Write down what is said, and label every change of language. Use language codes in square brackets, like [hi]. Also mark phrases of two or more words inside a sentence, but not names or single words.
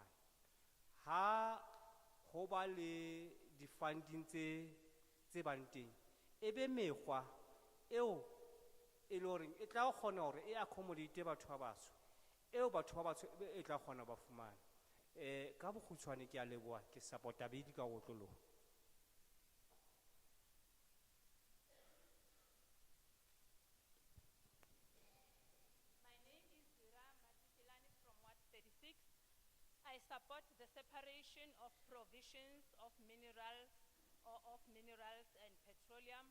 [st] Ha ho ba le di-funding tse bang teng e be mekgwa eo e le hore e tla kgona hore e accommodate batho ba batsho eo batho ba batsho e tla kgona ba fumana. Ka bokgutshwane ke a leboha, ke support-a bili ka otloloha. [en] My name is Zira Matitilani from Ward 36. I support the separation of provisions of minerals and petroleum.